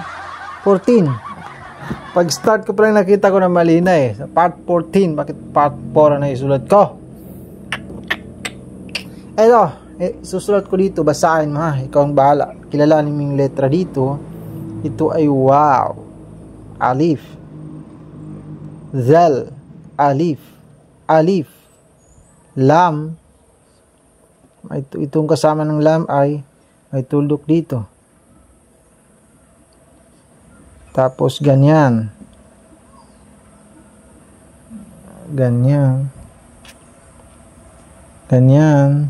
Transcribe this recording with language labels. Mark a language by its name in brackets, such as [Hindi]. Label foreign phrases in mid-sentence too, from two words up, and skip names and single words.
[Filipino] 14. Pag start ko pa lang nakita ko na mali na eh. Sa part 14, bakit part 4 na isulat ko? Eto, susulat ko dito. Basahin mo ha. Ikaw ang bahala. Kilalanin mo yung letra dito. Ito ay wow. Alif. Zal. Alif. Alif. Lam. Itong kasama ng lam ay may tuldok dito. Tapos ganyan. Ganyan. Ganyan.